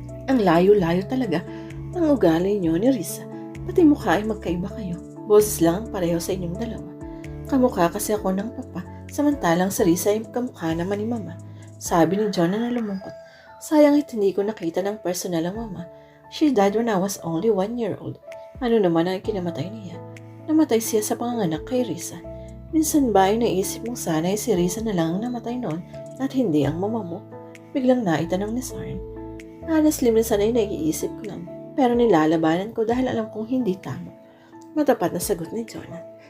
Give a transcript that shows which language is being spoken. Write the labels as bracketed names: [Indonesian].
[Filipino] Ang layo-layo talaga ng ugali niyo ni Risa. Pati mukha ay magkaiba kayo. Boses lang ang pareho sa inyong dalawa. Kamukha kasi ako ng papa, samantalang si Risa ay kamukha naman ni mama. Sabi ni Jonah na lumungkot. Sayang hindi ko nakita ng personal ang mama. [English] She died when I was only 1 year old. [Filipino] Ano naman ang kinamatay niya? Namatay siya sa panganganak kay Risa. Minsan ba ay naisip mong sana ay si Risa na lang ang namatay noon at hindi ang mama mo? Biglang naitanong ni Soren. Honestly, minsan ay naiisip ko lang. Pero nilalabanan ko dahil alam kong hindi tama. Matapat na sagot ni Jonah.